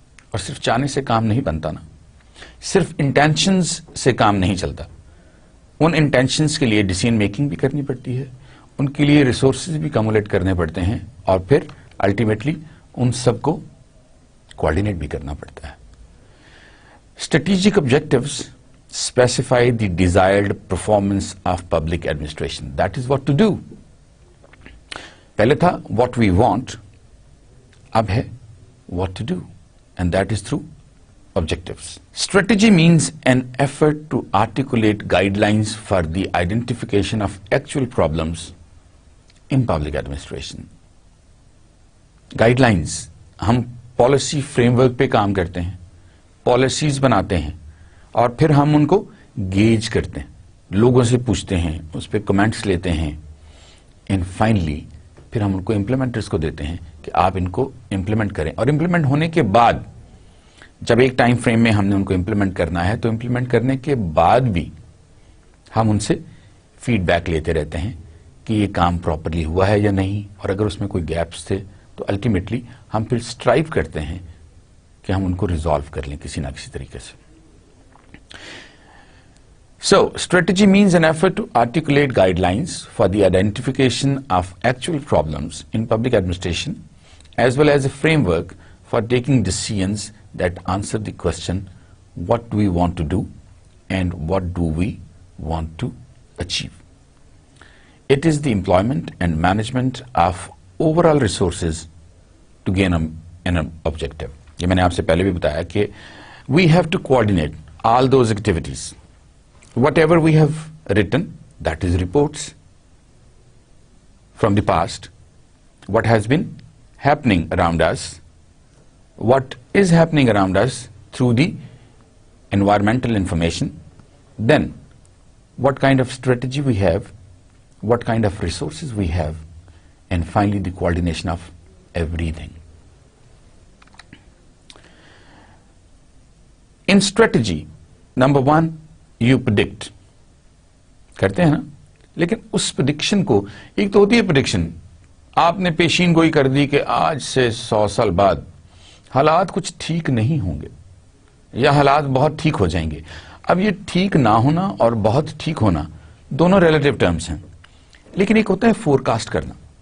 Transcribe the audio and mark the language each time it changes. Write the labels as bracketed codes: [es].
[ur] اور صرف چاہنے سے کام نہیں بنتا نا، صرف انٹینشنز سے کام نہیں چلتا. ان انٹینشنز کے لیے ڈیسیژن میکنگ بھی کرنی پڑتی ہے، ان کے لیے ریسورسز بھی کمولیٹ کرنے پڑتے ہیں، اور پھر الٹیمیٹلی ان سب کو کوآرڈینیٹ بھی کرنا پڑتا ہے. [en] Strategic objectives specify the desired performance of public administration. That is what to do. [ur] پہلے تھا [en] what we want، [ur] اب ہے [en] what to do, and that is through objectives. Strategy means an effort to articulate guidelines for the identification of actual problems in public administration. [ur] Guidelines، ہم policy frame work پہ کام کرتے ہیں، policies بناتے ہیں، اور پھر ہم ان کو گیج کرتے ہیں، لوگوں سے پوچھتے ہیں، اس پہ کمنٹس لیتے ہیں، اینڈ فائنلی پھر ہم ان کو امپلیمنٹرز کو دیتے ہیں کہ آپ ان کو امپلیمنٹ کریں. اور امپلیمنٹ ہونے کے بعد جب ایک ٹائم فریم میں ہم نے ان کو امپلیمنٹ کرنا ہے، تو امپلیمنٹ کرنے کے بعد بھی ہم ان سے فیڈ بیک لیتے رہتے ہیں کہ یہ کام پراپرلی ہوا ہے یا نہیں، اور اگر اس میں کوئی گیپس تھے تو الٹیمیٹلی ہم پھر اسٹرائیو کرتے ہیں کہ ہم ان کو ریزالو کر لیں کسی نہ کسی طریقے سے. [en] So, strategy means an effort to articulate guidelines for the identification of actual problems in public administration, as well as a framework for taking decisions that answer the question, what do we want to do and what do we want to achieve. It is the employment and management of overall resources to gain an objective. [ur] یہ میں نے آپ سے پہلے بھی بتایا کہ [en] we have to coordinate all those activities. Whatever we have written, that is reports from the past, what has been happening around us, what is happening around us through the environmental information, then what kind of strategy we have, what kind of resources we have, and finally the coordination of everything. In strategy, number one, you predict. [ur] کرتے ہیں نا، لیکن اس prediction کو، ایک تو ہوتی ہے prediction, آپ نے پیشین گوئی کر دی کہ آج سے 100 سال بعد حالات کچھ ٹھیک نہیں ہوں گے یا حالات بہت ٹھیک ہو جائیں گے. اب یہ ٹھیک نہ ہونا اور بہت ٹھیک ہونا دونوں ریلیٹیو ٹرمز ہیں، لیکن ایک ہوتا ہے فور کاسٹ کرنا.